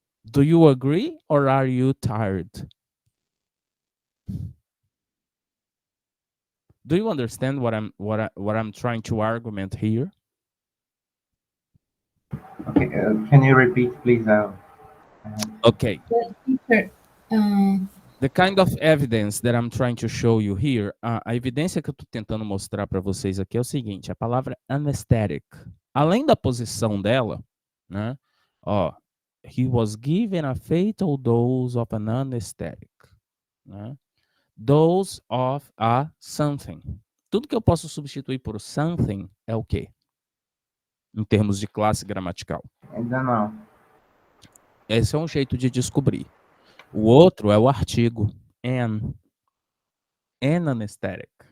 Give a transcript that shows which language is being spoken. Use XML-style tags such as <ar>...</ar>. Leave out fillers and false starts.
<en>Do you agree or are you tired? Do you understand what I'm trying to argument here? Okay, can you repeat, please? Okay. But teacher, The kind of evidence that I'm trying to show you here,</en> <pt>a evidência que eu estou tentando mostrar para vocês aqui é o seguinte, a palavra anesthetic, além da posição dela, né?</pt> <en>Ó, he was given a fatal dose of an anesthetic, né? Dose of a something.</en> <pt>Tudo que eu posso substituir por something é o quê? Em termos de classe gramatical. Ainda não. Esse é um jeito de descobrir. O outro é o artigo an anesthetic.</pt>